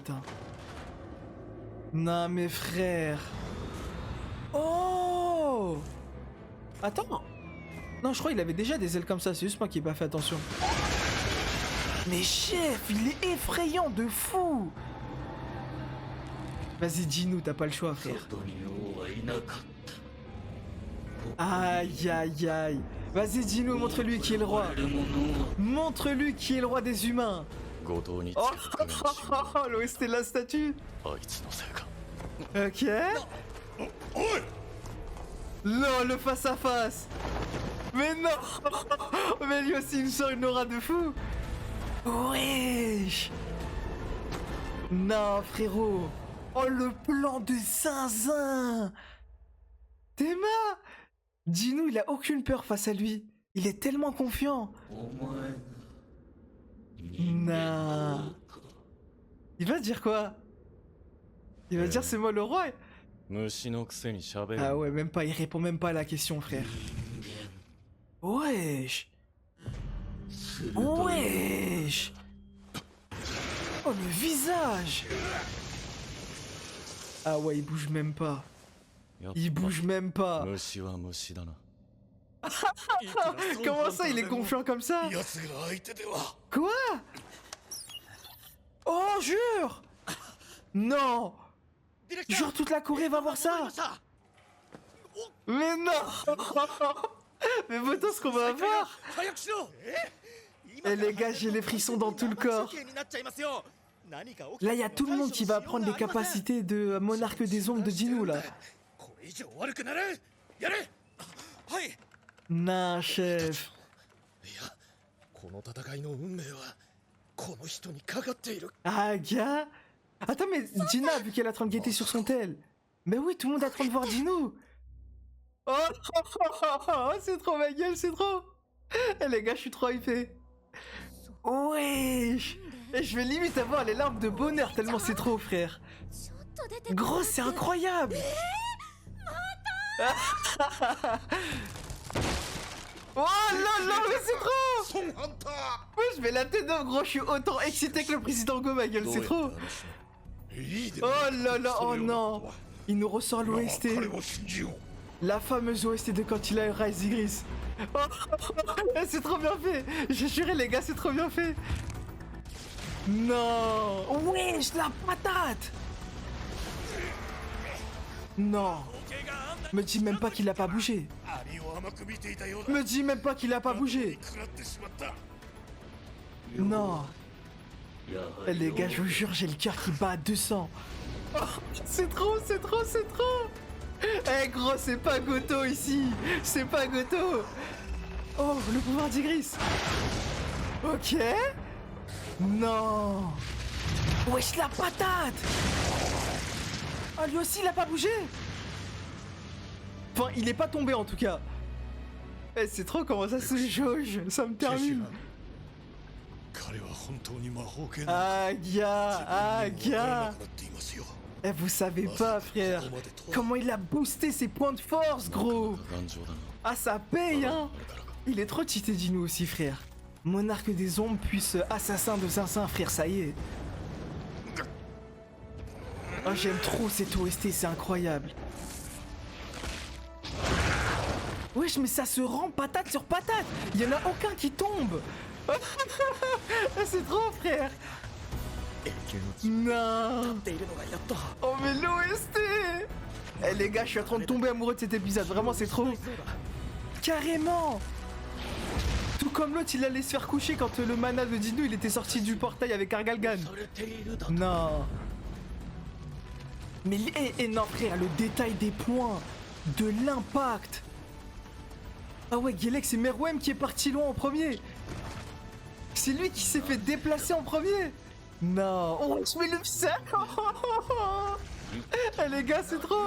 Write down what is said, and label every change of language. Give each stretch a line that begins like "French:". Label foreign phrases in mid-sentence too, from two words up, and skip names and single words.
French: Hein. Non, mes frères. Oh. Attends. Non, je crois qu'il avait déjà des ailes comme ça, c'est juste moi qui n'ai pas fait attention. Mais chef, il est effrayant de fou. Vas-y, dis-nous, t'as pas le choix, frère.
Japanese: 外に王はいなかった。
French: Aïe, aïe, aïe. Vas-y, dis-nous, montre-lui qui est le roi.
Japanese: 我々もの
French: Montre-lui qui est le roi des humains.
Japanese: 後藤につ
French: Oh,
Japanese: けた影の指紋
French: oh, l'OST de la statue.
Japanese: あいつのせいか
French: Ok. Non, le face à face. Mais non. Mais lui aussi, il me sort une aura de fou. Wesh. Non, frérot. Oh, le plan de zinzin. Théma. Dino, il a aucune peur face à lui. Il est tellement confiant.
Japanese: お前が人間
French: Non.
Japanese: の王か。
French: Il va dire quoi? Il va dire c'est moi le roi?
Japanese: 虫のくせに喋る
French: Ah ouais, même pas, il répond même pas à la question, frère. Wesh. Wesh. Oh, le visage. Ah ouais, il bouge même pas.
Japanese: やっ
French: Il bouge même pas.
Japanese: 虫は虫だな
French: Comment ça, il est confiant comme ça?
Japanese: 奴が相手では
French: Quoi? Oh, jure. Non. Jure, toute la Corée va voir ça. Mais non. Mais pourtant, ce qu'on va avoir.
Japanese: 早くしろ
French: Eh les gars, j'ai les frissons dans tout le corps. Là, il y a tout le monde qui va apprendre les capacités de monarque des ombres de Dino, là.
Japanese: これ以上悪くなるやれはい
French: Non, chef.
Japanese: いやこの戦いの運命はこの人にかかっている
French: Ah, gars. Attends, mais Gina a vu qu'elle est en train de guetter sur son tel. Mais oui, tout le monde est en train de voir Dino. Oh, c'est trop ma gueule, c'est trop. Eh les gars, je suis trop hypé. Wesh. Et je vais limite avoir les larmes de bonheur tellement c'est trop, frère. Gros, c'est incroyable. Oh là là, mais c'est trop.
Japanese: ソンハンタ
French: Ouais, je vais la tête d'homme, gros, je suis autant excité que le président Go, ma gueule, c'est trop.
Japanese: ーいいで
French: Oh là là, oh non. Il nous ressort
Japanese: 彼
French: l'OST.
Japanese: を信じよう
French: La fameuse OST de quand il a eu Rise Igris. Oh, c'est trop bien fait. J'ai juré, les gars, c'est trop bien fait. Non. Wesh, la patate. Non. Me dis même pas qu'il a pas bougé.
Japanese: アリを甘く見ていたようだ
French: Me dis même pas qu'il a pas bougé.
Japanese: 食らってしまった
French: Non.
Japanese: やは
French: Eh,
Japanese: り
French: les gars, je vous jure, j'ai le cœur qui bat à 200. Oh, c'est trop, c'est trop, c'est trop. Eh gros, c'est pas Goto ici. C'est pas Goto. Oh, le pouvoir d'Igris. Ok. Non. Wesh, la patate. Ah, lui aussi, il a pas bougé. Enfin, il est pas tombé en tout cas. Eh, c'est trop comment ça se jauge. Ça me termine.
Japanese: 彼は本当に魔法剣だ
French: Ah, gars. Ah,
Japanese: 自分にもわからな
French: gars.
Japanese: くなっていますよ
French: Eh, vous savez pas, frère. Comment il a boosté ses points de force, gros.
Japanese: 頑丈だな
French: Ah, ça paye, hein. Il est trop cheaté, Dino aussi, frère. Monarque des ombres, puis assassin de Zinzin, frère, ça y est. Oh, j'aime trop cette OST, c'est incroyable. Wesh, mais ça se rend patate sur patate. Il y en a aucun qui tombe. C'est trop, frère. Non. Oh, mais l'OST. Eh, les gars, je suis en train de tomber amoureux de cet épisode. Vraiment, c'est trop. Carrément. Tout comme l'autre, il allait se faire coucher quand le mana de Dino, il était sorti du portail avec Argalgan.
Japanese: されているだと
French: Non. Mais non, frère, le détail des points, de l'impact. Ah ouais, Galex, c'est Meruem qui est parti loin en premier. C'est lui qui s'est fait déplacer en premier. Non. Oh, je mets le visage. Eh, les gars, c'est trop.